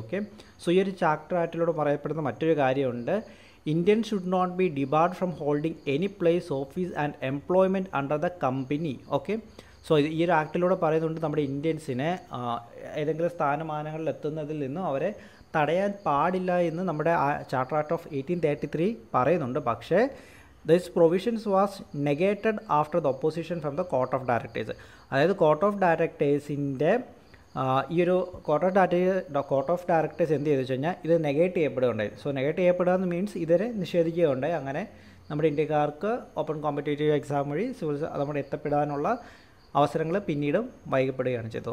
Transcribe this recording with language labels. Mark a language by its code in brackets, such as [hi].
[ml] Okay, so ഈ ഒരു charter ആക്ടിലൂടെ പറയപ്പെടുന്ന മറ്റൊരു കാര്യമുണ്ട്, [en] Indian should not be debarred from holding any place office and employment under the company. [ml] Okay, so ഈ ഒരു ആക്ടിലൂടെ പറയുന്നുണ്ട് നമ്മുടെ ഇന്ത്യൻസിനെ ഏതെങ്കിലും സ്ഥാനമാനങ്ങളിൽ എത്തുന്നതിൽ നിന്നും അവരെ തടയാൻ പാടില്ല എന്ന് നമ്മുടെ ചാർട്ടർ ആക്ട് ഓഫ് 1833 പറയുന്നുണ്ട്. പക്ഷേ [en] this provisions was negated after the opposition from the court of directors. [ml] അതായത് കോർട്ട് ഓഫ് ഡയറക്ടേഴ്സിൻ്റെ ഈ ഒരു കോർട്ട് ഓഫ് ഡയറക്ടേഴ്സ് എന്ത് ചെയ്തു വെച്ച് കഴിഞ്ഞാൽ ഇത് നെഗേറ്റ് ചെയ്യപ്പെടുകയുണ്ടായി. സോ നെഗേറ്റ് ചെയ്യപ്പെടുക എന്ന് മീൻസ് ഇതിനെ നിഷേധിക്കുകയുണ്ടായി. അങ്ങനെ നമ്മുടെ ഇന്ത്യക്കാർക്ക് ഓപ്പൺ കോമ്പറ്റേറ്റീവ് എക്സാം വഴി സിവിൽ നമ്മുടെ എത്തപ്പെടാനുള്ള അവസരങ്ങൾ പിന്നീടും വൈകപ്പെടുകയാണ് ചെയ്തത്.